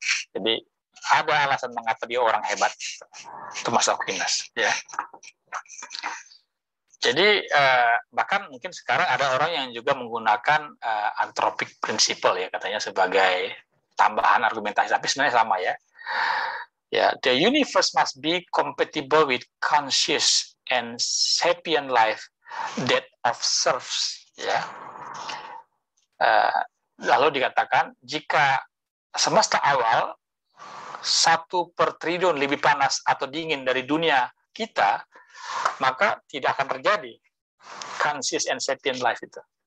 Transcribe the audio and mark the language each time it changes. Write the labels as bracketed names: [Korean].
[Indonesian] Jadi ada alasan mengapa dia orang hebat, Thomas Aquinas ya. Jadi bahkan mungkin sekarang ada orang yang juga menggunakan anthropic principle ya katanya sebagai tambahan argumentasi, tapi sebenarnya sama ya. [English] Ya, the universe must be compatible with conscious and sapient life that observes. [Indonesian] Ya, lalu dikatakan jika semesta awal 1/triliun lebih panas atau dingin dari dunia kita, maka tidak akan terjadi conscious and sapient life itu.